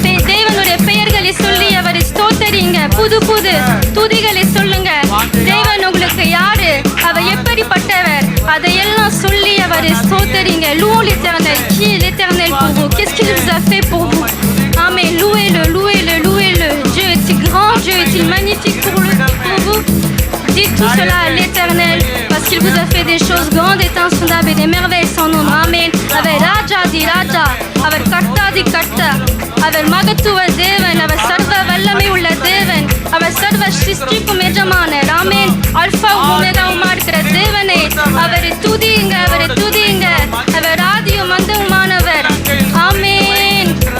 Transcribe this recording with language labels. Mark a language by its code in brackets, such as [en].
[ta] தேவனுடைய பெயர்களை சொல்லி அவரை ஸ்தோத்தரிங்க. புது புது துதிகளை சொல்லுங்க. தேவன் உங்களுக்கு யாரு, அவர் எப்படிப்பட்டவர், அதையெல்லாம் சொல்லி அவரை ஸ்தோத்தரிங்க. [fr] Louons l'Éternel. Qui est l'Éternel pour vous? Qu'est-ce qu'il vous a fait pour vous? Amen. Louez-le, louez-le, louez-le. Dieu est-il grand, Dieu est-il magnifique pour vous? Dites tout cela à l'Éternel, parce qu'il vous a fait des choses grandes et insondables et des merveilles sans nombre. Amen. [ta] அவர் ராஜாதி ராஜா, அவர் கர்த்தாதி கர்த்தா, அவர் மகத்துவ தேவன், அவர் சர்வ வல்லமை உள்ள தேவன், அவர் சர்வ சிருஷ்டிக்கும் எஜமானர். ஆமென். அல்பா ஒமேகாவுமா இருக்கிற தேவனை அவரை துதியுங்க, அவரை துதியுங்க. அவர் ஆதியும் அந்தவுமானவர். ஆமென்.